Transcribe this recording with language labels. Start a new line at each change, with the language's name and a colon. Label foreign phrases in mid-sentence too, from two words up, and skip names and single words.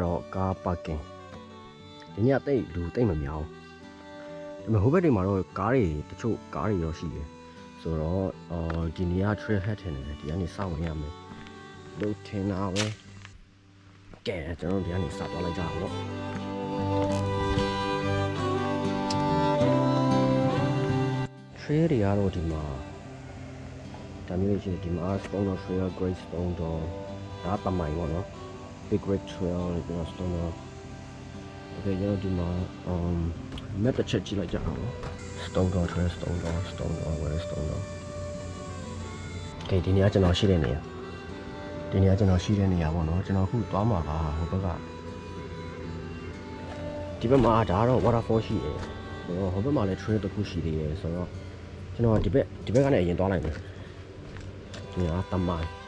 English: car parking
Burmese: ဒီညတိတ်လူတိတ်မများဘူးဒါပေမဲ့ဟိုဘက်တွေမှာတော့ကားတွေတချို့ကားတွေရောရှိတယ်ဆိုတော့ဒီနေရာ
English: trail head
Burmese: ထင်တယ်ဒီကနေစဝင်ရမယ်လို့ထင်တာပဲကဲကျွန်တော်တို့ဒီကနေစသွားလိုက်ကြအောင်လို့ trail တွေကတော့ဒီမှာဒါမျိုးရှိတယ်ဒီမှာ Stone Trail Great Stone Door ဒါတမိုင်ပေါ့နော် Big Red Trail ကျွန်တော် Stone Door Okay ကျွန်တော်ဒီမှာmap တစ်ချက်ကြည့်လိုက်ကြအောင်နော် Stone Door Trail Stone Door
English: where is
Burmese: Stone Door Okay ဒီနေရာကျွန်တော်ရှိတဲ့နေရာ ပေါ့နော်ကျွန်တော်အခုသွားမှာကဟိုဘက်ကဒီဘက်မှာဒါကတော့ waterfall ရှိတယ်ဆိုတော့ဟိုဘက်မှာလည်း trail တစ်ခုရှိသေးတယ်ဆိုတော့ကျွန်တော်ဒီဘက်ကနေအရင်သွားလိုက်မယ်ဒီကတမိုင်